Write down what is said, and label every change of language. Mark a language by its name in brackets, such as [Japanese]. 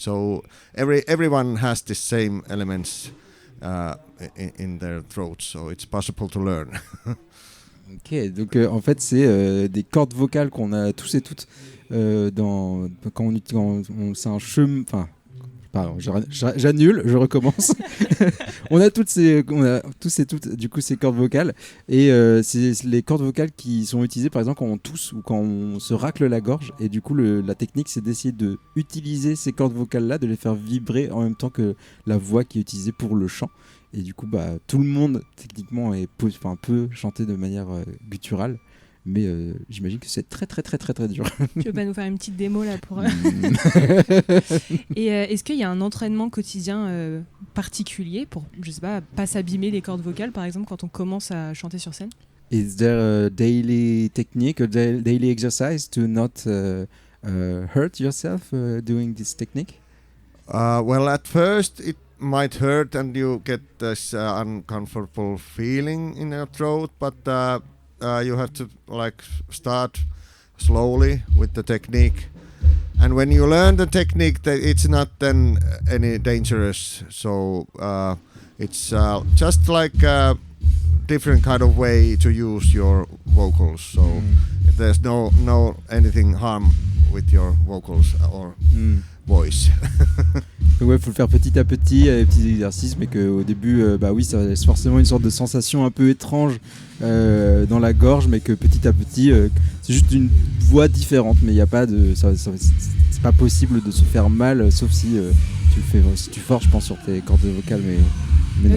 [English] So everyone has the same elements in their throat, so it's possible to learn. [French] Ok, donc en fait c'est des cordes vocales qu'on a tous et toutes quand c'est un chemin. Enfin, pardon, j'annule, je recommence. on a tous et toutes du coup ces cordes vocales, et c'est les cordes vocales qui sont utilisées par exemple quand on tousse ou quand on se racle la gorge, et du coup la technique c'est d'essayer de utiliser ces cordes vocales là, de les faire vibrer en même temps que la voix qui est utilisée pour le chant. Et du coup, tout le monde, techniquement, peut chanter de manière gutturale. Mais j'imagine que c'est très, très, très, très, très dur. Tu veux pas nous faire une petite démo, là, pour... Et est-ce qu'il y a un entraînement quotidien particulier pour, je sais pas s'abîmer les cordes vocales, par exemple, quand on commence à chanter sur scène? [English] Is there a daily technique, a daily exercise to not hurt yourself doing this technique? Well, at first it might hurt and you get this uncomfortable feeling in your throat, but you have to like start slowly with the technique. And when you learn the technique, it's not then any dangerous. So it's just like a different kind of way to use your vocals. So there's no anything harm with your vocals or voice. [French] Donc ouais, faut le faire petit à petit, petits exercices, mais qu'au début, bah oui, ça laisse forcément une sorte de sensation un peu étrange dans la gorge, mais que petit à petit, c'est juste une voix différente, mais il y a pas de, c'est pas possible de se faire mal, sauf si tu forces, je pense, sur tes cordes vocales, mais non.